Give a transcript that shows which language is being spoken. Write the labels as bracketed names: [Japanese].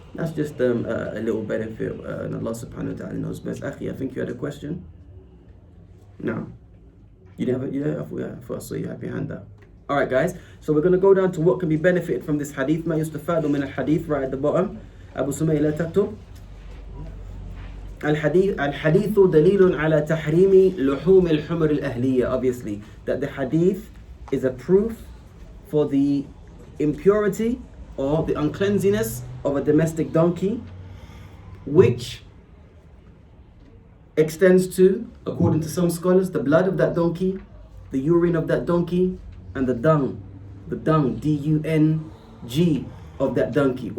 [English] That's just a little benefit, and Allah subhanahu wa ta'ala knows best. Akhi, I think you had a question? No. You didn't have it? Yeah, I thought I saw you have your hand up. Alright guys, so we're going to go down to what can be benefited from this hadith. [Arabic] ما يستفاد من الحديث [English] right at the bottom. [Arabic] Abu Sumayy لا تكتب. الحديث دليل على تحريم لحوم الحمر الأهلية. [English] Obviously, that the hadith is a proof for the impurity or the uncleanliness of a domestic donkey, which extends to, according to some scholars, the blood of that donkey, the urine of that donkey, and the dung, D-U-N-G, of that donkey.